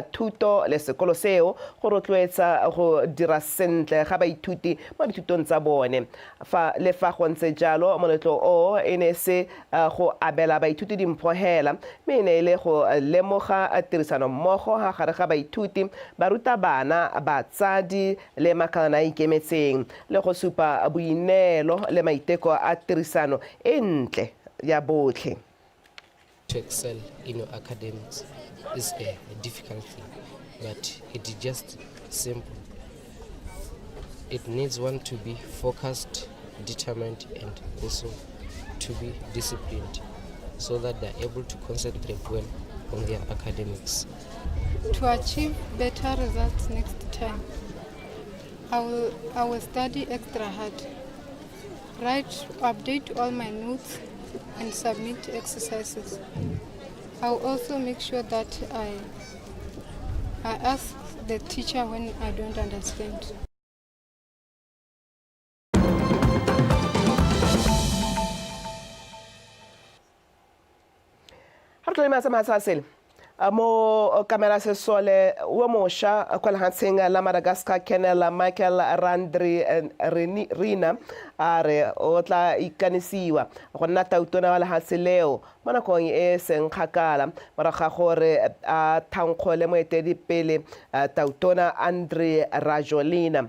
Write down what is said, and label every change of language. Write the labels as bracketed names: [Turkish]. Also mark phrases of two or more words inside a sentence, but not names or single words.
[Tswana] thuto le sekolo seo go rotloetsa go dira sentle ga baithuti mo dithutong tsa bone le fa go ntse jalo moletlo o ene se go abela baithuti dimphohela mme ile go lemoga tirisano mmogo ga gare ga baithuti barutabana batsadi le makalana ikemetseng le go supa boinelo le maiteko a tirisano entle ya botlhe. [English] To excel in your academics is a difficult thing, but it is just simple. It needs one to be focused, determined, and also to be disciplined so that they're able to concentrate well on their academics. To achieve better results next time, I will study extra hard, update all my notes, and submit exercises. I will also make sure that I ask the teacher when I don't understand. [Tswana] Mo kamera se sole wa mosha kwa lahatseng la Madagascar Colonel Michael Randri Rina are o tla ikanisiwa go nna tautona wa lahatse leo mo nakong e seng kgakala moraga gore a thankgole moeteledipele tautona Andre Rajolina.